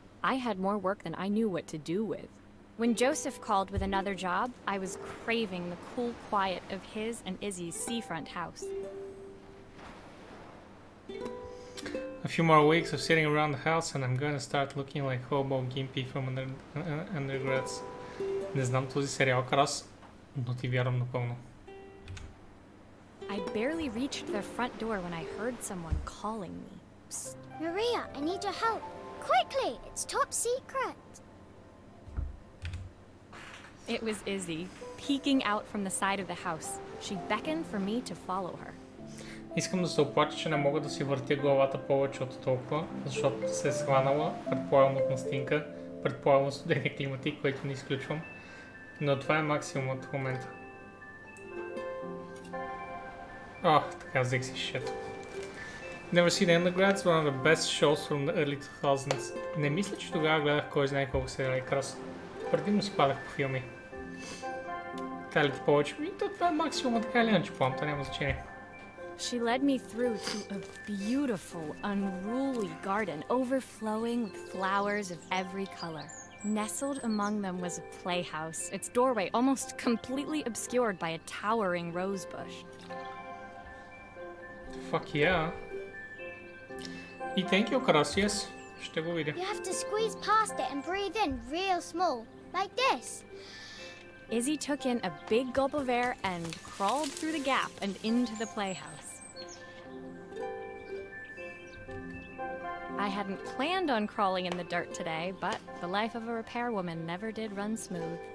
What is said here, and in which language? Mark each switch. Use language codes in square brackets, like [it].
[en] I had more work than I knew what to do with. When Joseph called with another job, I was craving the cool quiet of his and Izzy's seafront house. A few more weeks of sitting around the house and I'm gonna start looking like hobo gimpy from undergrads. [bg] Не знам този сериал Крас, но ти вярвам напълно. [en] I barely reached the front door when I heard someone calling me. Psst, Maria, I need your help. Quickly, it's top secret. It was Izzy, peeking out from the side of the house. She beckoned for me to follow her. [bg] Искам да се оплача, че не мога да си въртя главата повече от толкова, защото се е схванала, предполагам от настинка, предполагам студения климатик, който не изключвам. Но това е максимумът в момента. Така взех си шето. [en] Never seen Undergrads, one of the best shows from the early 2000s. [bg] Не мисля, че тогава гледах кой знае колко сериали Крас. Предимно си падах по филми. Така ли ти повече? Това е максимум, така или иначе планта, няма значение. [en] She led me through to a beautiful, unruly garden overflowing with flowers of every color. Nestled among them was a playhouse, its doorway almost completely obscured by a towering rose bush. Fuck yeah. [bg] И thank you, Крас, ще го видя. [en] You have to squeeze past it and breathe in real small, like this. Izzy took in a big gulp of air and crawled through the gap and into the playhouse. I hadn't planned on crawling in the dirt today, but the life of a repairwoman never did run smooth.